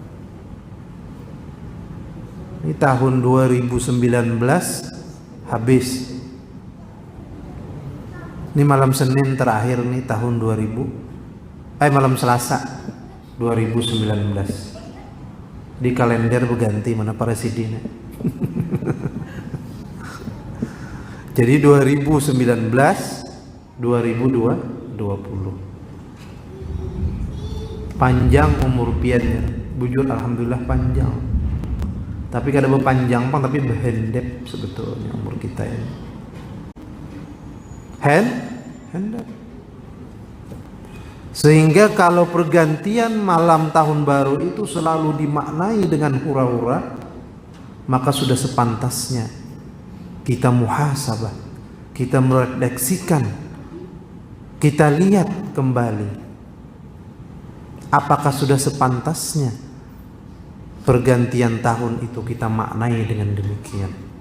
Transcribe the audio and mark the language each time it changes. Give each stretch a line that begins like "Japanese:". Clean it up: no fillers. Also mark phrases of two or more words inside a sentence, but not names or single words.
Indonesian: Ini tahun 2019 habis. Ini malam Senin terakhir nih tahun malam Selasa 2019. Di kalender berganti mana presidennya. Jadi 2019 2020.
Banjar: Panjang umur piannya. Bujur alhamdulillah panjang. Tapi kada berpanjang pang, tapi berhendep sebetulnya umur kita ini. Hendak.
Indonesian: Sehingga kalau pergantian malam tahun baru itu selalu dimaknai dengan hura-hura, maka sudah sepantasnya kita muhasabah, kita merefleksikan, kita lihat kembali apakah sudah sepantasnya pergantian tahun itu kita maknai dengan demikian.